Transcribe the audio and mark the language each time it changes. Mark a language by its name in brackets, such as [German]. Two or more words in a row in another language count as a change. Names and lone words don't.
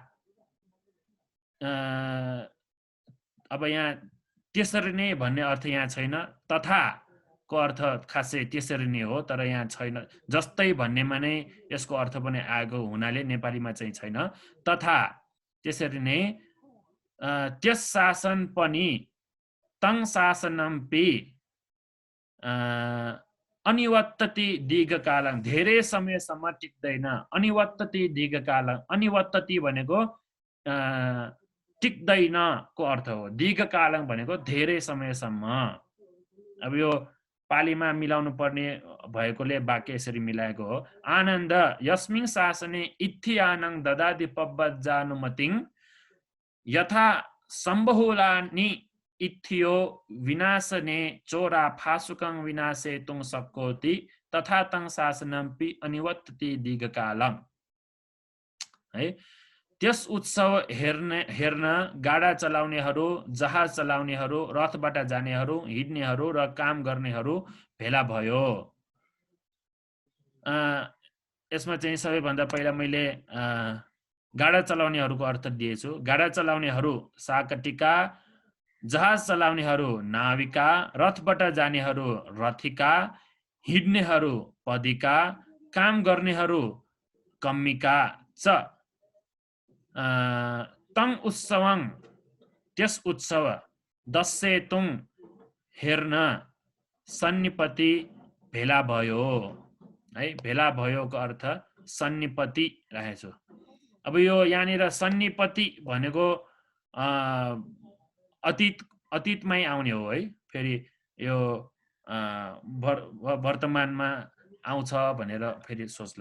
[Nepali] अब यहाँ त्यसरी नै भन्ने अर्थ यहाँ छैन तथा को अर्थ खासै त्यसरी नै हो तर यहाँ छैन जस्तै भन्नेमा नै यसको अर्थ पनि आएको हुनाले नेपालीमा चाहिँ छैन तथा त्यसरी नै त्यस शासन पनि [Pali] तं शासनम्पि अनिवत्तति दीर्घकालं [Nepali] धेरै समयसम्म टिक्दैन [Pali] अनिवत्तति दीर्घकालं [Nepali] अनिवत्तति भनेको टिक्दैन को अर्थ हो दीर्घकालं भनेको धेरै समयसम्म अब यो पालीमा मिलाउनु पर्ने भएकोले वाक्य यसरी मिलाएको हो [Pali] आनन्द यस्मिन शासने इत्थियानं ददाति पब्बजानुमतिं यथा सम्बहुलानि इत्थियो विनाशने चोरा फासुकं विनाशेतुं शक्नोति तथा तं शासनमपि अनिवत्तति दीर्घकालं [Nepali] है त्यस उत्सव हेर्न गाडा चलाउनेहरू जहाज चलाउनेहरू रथबाट जानेहरू हिड्नेहरू र काम गर्नेहरू भेला भयो यसमा चाहिँ सबैभन्दा पहिला मैले गाडा चलाउनेहरूको अर्थ दिएछु गाडा चलाउनेहरू साकटिका जहाज चलाउनेहरू नाविका रथबाट जानेहरू रथिका हिड्नेहरू पदिका काम गर्नेहरू [Pali] कम्मिका च तं उत्सवं [Nepali] त्यस उत्सव दस्सेतुङ हेर्न सन्निपति भेला भयो है भेला भयोको अर्थ सन्निपति राखेछु अब यो यहाँनिर सन्निपति भनेको अतीतमै आउने हो है फेरि यो वर्तमानमा आउँछ भनेर फेरि सोच्ला